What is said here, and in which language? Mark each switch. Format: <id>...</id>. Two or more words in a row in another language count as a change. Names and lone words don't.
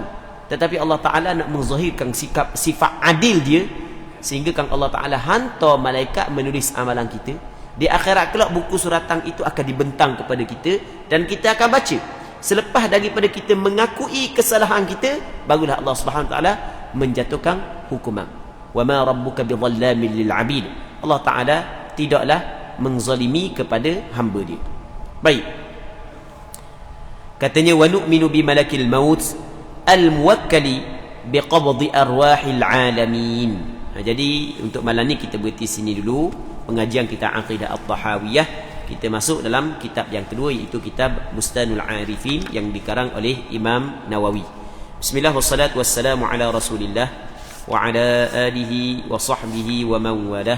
<ms>Tetapi Allah Ta'ala nak menzahirkan sifat adil dia, sehingga kan Allah Ta'ala hantar malaikat menulis amalan kita. Di akhirat kelak buku suratan itu akan dibentang kepada kita, dan kita akan baca. Selepas daripada kita mengakui kesalahan kita, barulah Allah</ms> <ar>سبحانه وتعالى</ar> <ms>menjatuhkan hukuman.</ms> <ar>وما ربك بظلام للعبيد.</ar> <ms>Allah Ta'ala tidaklah menzalimi kepada hamba dia. Baik.</ms> <ar>Katanya ونؤمن بملك الموت الموكل بقبض أرواح العالمين.</ar> <ms>Jadi untuk malam ni kita berhenti sini dulu pengajian kita Aqidah At-Tahawiyah. Kita masuk dalam kitab yang kedua, iaitu kitab Bustanul Arifin yang dikarang oleh Imam Nawawi.</ms> <ar>بسم الله والصلاة والسلام على رسول الله وعلى آله وصحبه ومن والاه.</ar>